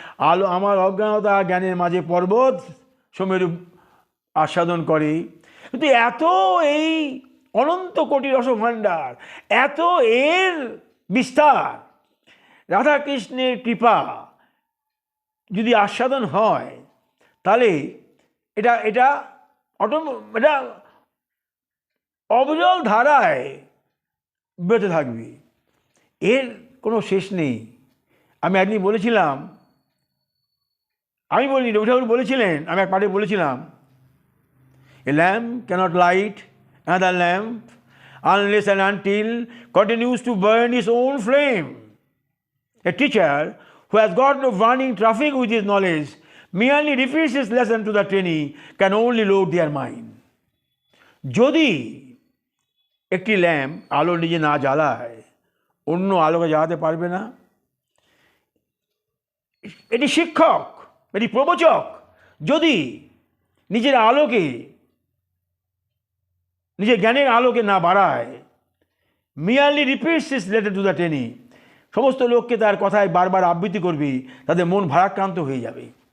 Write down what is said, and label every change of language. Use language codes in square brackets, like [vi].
[bn] আলো আমার অজ্ঞানতা জ্ঞানের মাঝে পর্বত সুমেরু আস্বাদন করে, কিন্তু এত এই অনন্ত কোটি রসভাণ্ডার, এত এর বিস্তার, রাধাকৃষ্ণের কৃপা যদি আস্বাদন হয়, তাহলে এটা এটা এটা অবিরল ধারায় বেঁচে থাকবে, এর কোনো শেষ নেই। আমি একদিন বলেছিলাম, আমি বলিনি, রবি ঠাকুর বলেছিলেন, আমি এক পাঠে বলেছিলাম, [en] a lamp cannot light another lamp unless and until continues to burn its own flame. A teacher who has got no running traffic with his knowledge merely repeats his lesson to the trainee can only load their mind. [bn] যদি একটি lamp আলো নিজে না জ্বালায়, অন্য আলোকে জ্বালাতে পারবে না। এটি শিক্ষক, এটি প্রবচক যদি নিজের আলোকে, নিজের জ্ঞানের আলোকে না বাড়ায়, [en] merely repeats his letter to the trainee, [bn] সমস্ত লোককে তার কথায় বারবার আবৃত্তি করবে, তাদের মন ভারাক্রান্ত হয়ে যাবে।